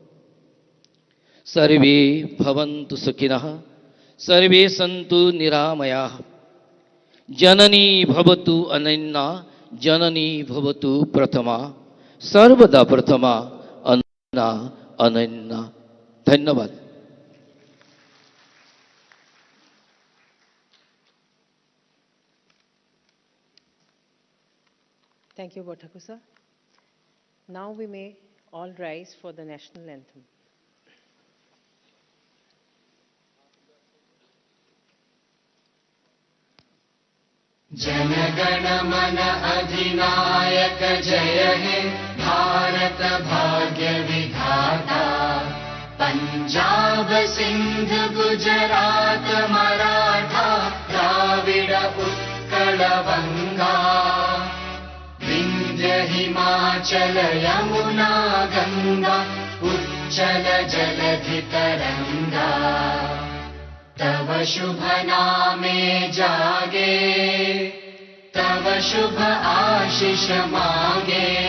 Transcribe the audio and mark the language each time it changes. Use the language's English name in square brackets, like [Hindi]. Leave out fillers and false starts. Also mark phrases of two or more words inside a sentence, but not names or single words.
[Sanskrit] সৰ্বে ভৱন্তু সুখিনঃ সৰ্বে সন্তু নিৰাময়াঃ জননী ভৱতু অনন্যা জননী ভৱতু প্ৰথমা সৰ্বদা প্ৰথমা অনন্যা ধন্যবাদ [English] Thank you, Bothakusa. Now we may all rise for the national anthem. [Bangla] জনগণ মন অধিনায়ক জয় হে ভারত ভাগ্য বিধাতা পঞ্জাব সিন্ধ গুজরাট মরাঠা দ্রাবিড় উৎকল বঙ্গা বিন্ধ্য হিমাচল যমুনা গঙ্গা উচ্চল জলধি তরঙ্গা তব শুভ নামে জাগে তব শুভ আশীষ মাগে